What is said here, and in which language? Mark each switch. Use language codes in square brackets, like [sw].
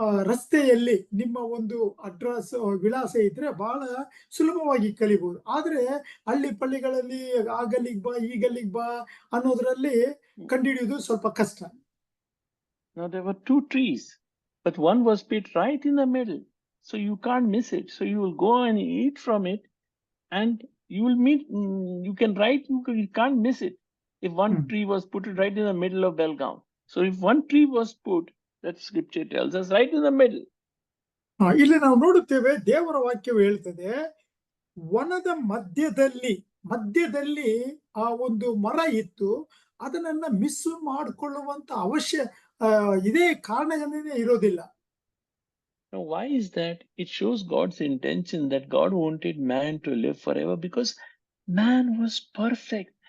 [kn] ರಸ್ತೆಯಲ್ಲಿ ನಿಮ್ಮ ಒಂದು ಅಡ್ರೆಸ್ ವಿಳಾಸ ಇದ್ರೆ ಬಹಳ ಸುಲಭವಾಗಿ ಕಲಿಬಹುದು. ಆದ್ರೆ ಹಳ್ಳಿ ಪಳ್ಳಿಗಳಲ್ಲಿ ಆ ಗಲ್ಲಿಗ್ ಬಾ ಈ ಗಲ್ಲಿಗ್ ಬಾ ಅನ್ನೋದ್ರಲ್ಲಿ ಕಂಡುಹಿಡಿಯೋದು ಸ್ವಲ್ಪ ಕಷ್ಟ. [en] Now there were 2 trees, but one was put right in the middle, so you can't miss it. So you will go and eat from it, and you will meet. You can write. You can't miss it. If one tree was put right in the middle of Belgaum, so if one tree was put, that scripture tells us, right in the middle. [kn] ಇಲ್ಲಿ ನಾವು ನೋಡುತ್ತೇವೆ, ದೇವರ ವಾಕ್ಯವು ಹೇಳ್ತದೆ, ವನದ ಮಧ್ಯದಲ್ಲಿ ಆ ಒಂದು ಮರ ಇತ್ತು, ಅದನ್ನ ಮಿಸ್ ಮಾಡಿಕೊಳ್ಳುವಂತ ಇದೇ ಕಾರಣನೇ ಇರೋದಿಲ್ಲ. [en] Now, why is that? It shows God's intention that God wanted man to live forever, because man was perfect.